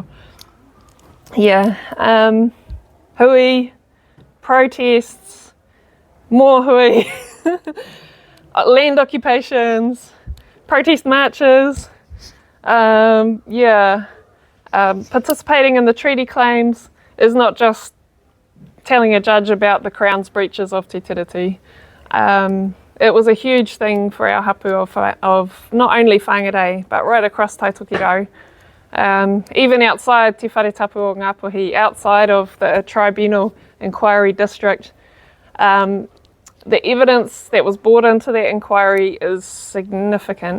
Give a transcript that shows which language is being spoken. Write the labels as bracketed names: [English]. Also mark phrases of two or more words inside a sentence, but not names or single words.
[English] Yeah, hui, protests, more hui, land occupations, protest marches, participating in the treaty claims is not just telling a judge about the Crown's breaches of [Māori] te tiriti. [English] It was a huge thing for our hapū of not only whangārei, but right across Taitokirau. Even outside Te Wharetapu o Ngāpuhi, outside of the Tribunal Inquiry District, the evidence that was brought into that inquiry is significant.